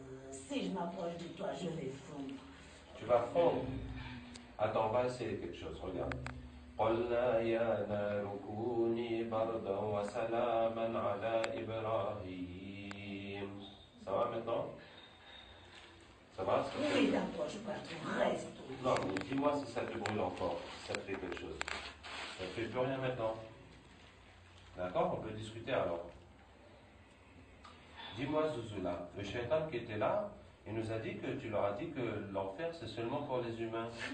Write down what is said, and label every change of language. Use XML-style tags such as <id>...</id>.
<fr>si je m'approche de toi, je vais fondre. Tu vas fondre. Attends, on va essayer quelque chose, regarde.</fr> <ar>قلنا يا نار كوني بردا وسلاما على إبراهيم.</ar> <fr>Ça va maintenant? Ça va? Oui, t'approche pas, tu restes. Non, mais dis-moi si ça te brûle encore, si ça te fait quelque chose. Ça ne fait plus rien maintenant. D'accord? On peut discuter alors. Dis-moi, Zuzula, le shaitan qui était là, il nous a dit que tu leur as dit que l'enfer c'est seulement pour les humains.</fr>